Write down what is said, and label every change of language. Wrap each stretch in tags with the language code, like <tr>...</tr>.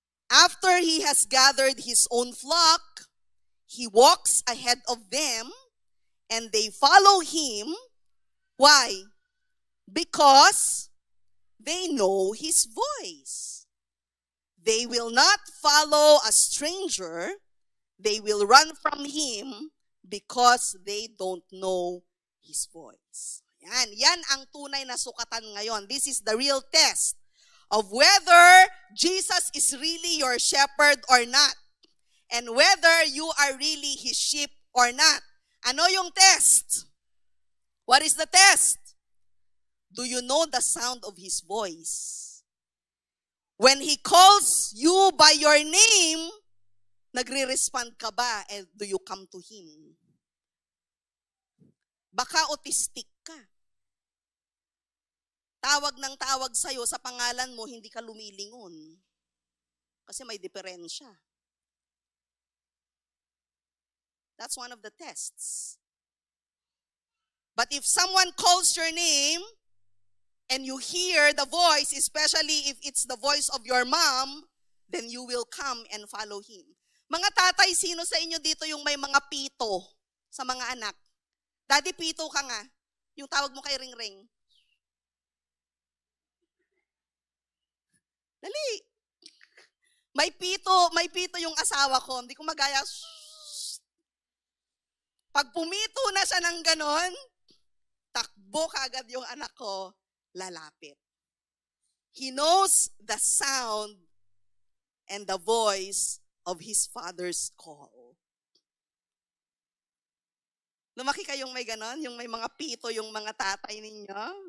<en>After He has gathered His own flock, He walks ahead of them and they follow Him. Why? Because they know His voice. They will not follow a stranger. They will run from Him because they don't know His voice.</en> <tl>Yan ang tunay na sukatan ngayon.</tl> <en>This is the real test of whether Jesus is really your shepherd or not. And whether you are really His sheep or not.</en> <tl>Ano yung test?</tl> <en>What is the test? Do you know the sound of His voice? When He calls you by your name,</en> <tl>nagre-respond ka ba?</tl> <en>And do you come to Him?</en> <tl>Baka autistic ka. Tawag ng tawag sa'yo sa pangalan mo, hindi ka lumilingon. Kasi may diferensya.</tl> <en>That's one of the tests. But if someone calls your name, and you hear the voice, especially if it's the voice of your mom, then you will come and follow Him.</en> <tl>Mga tatay, sino sa inyo dito yung may mga pito sa mga anak? Daddy, pito ka nga. Yung tawag mo kay Ring-Ring. Dali. May pito yung asawa ko. Hindi ko magaya. Pag pumito na siya ng ganon, takbo kaagad yung anak ko, lalapit.</tl> <en>He knows the sound and the voice of his father's call.</en> <tl>Lumaki kayong may ganon, yung may mga pito yung mga tatay ninyo.</tl>